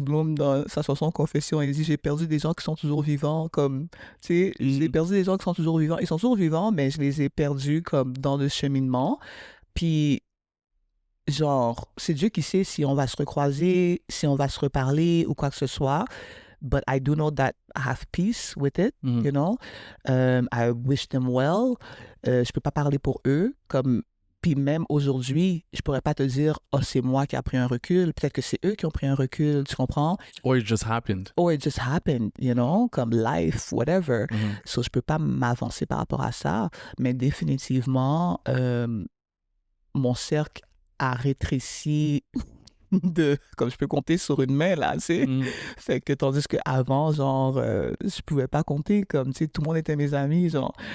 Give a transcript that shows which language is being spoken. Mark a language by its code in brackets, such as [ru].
[fr] Bloom dans sa chanson Confession, il dit j'ai perdu des gens qui sont toujours vivants, comme, tu sais, j'ai perdu des gens qui sont toujours vivants. Ils sont toujours vivants, mais je les ai perdus comme dans le cheminement. Puis, genre, c'est Dieu qui sait si on va se recroiser, si on va se reparler ou quoi que ce soit. [en] But I do know that I have peace with it, Mhm. you know. I wish them well. [fr] Je peux pas parler pour eux, comme. Puis même aujourd'hui, je pourrais pas te dire, oh, c'est moi qui a pris un recul. Peut-être que c'est eux qui ont pris un recul, tu comprends? [en] Or it just happened. Or it just happened, you know, comme life, whatever. Mhm. [fr] So, je peux pas m'avancer par rapport à ça. Mais définitivement, mon cercle a rétréci de, comme je peux compter sur une main, là, tu sais. Mhm. Fait que tandis qu'avant, genre, je pouvais pas compter, comme, tu sais, tout le monde était mes amis, genre.